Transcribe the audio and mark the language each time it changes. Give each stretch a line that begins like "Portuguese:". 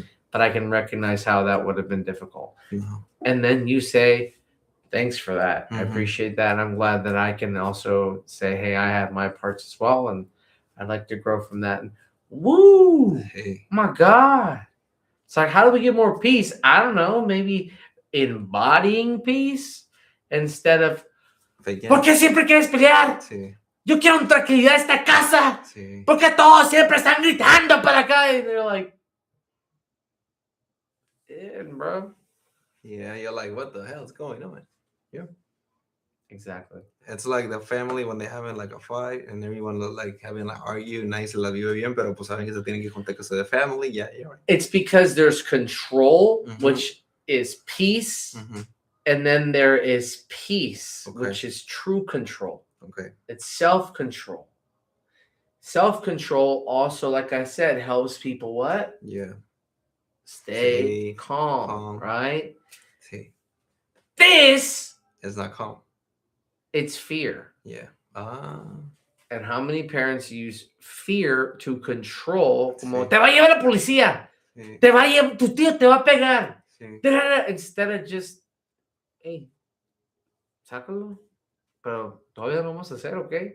English: But I can recognize how that would have been difficult. Mm-hmm. And then you say, thanks for that. Mm-hmm. I appreciate that. And I'm glad that I can also say, hey, I have my parts as well. And I'd like to grow from that. And woo! Hey. My God. It's like, how do we get more peace? I don't know. Maybe embodying peace instead of,
Spanish: ¿por qué siempre quieres pelear? Sí. Yo quiero tranquilidad en esta casa. Sí. ¿Por qué todos siempre están gritando para acá?
English: And they're like, bro. Yeah, you're like, what the hell is going on? Yeah. Exactly. It's like the family when they're having like a fight and everyone like having like argue, nice,
Spanish: la vive bien, pero pues saben que se tienen que juntar con
English: the family. Yeah, yeah. Right. It's because there's control, which is peace, and then there is peace, which is true control. Okay. It's self-control. Self-control also, like I said, helps people what? Yeah. Stay calm, right? See. This is not calm. It's fear. Yeah. And how many parents use fear to control?
Spanish: Como, te va a llevar la policía. Sí. Te va a llevar, tu tío te va a pegar. Sí.
English: Instead of just, hey,
Spanish: sácalo. Pero todavía no vamos a hacer, ¿ok?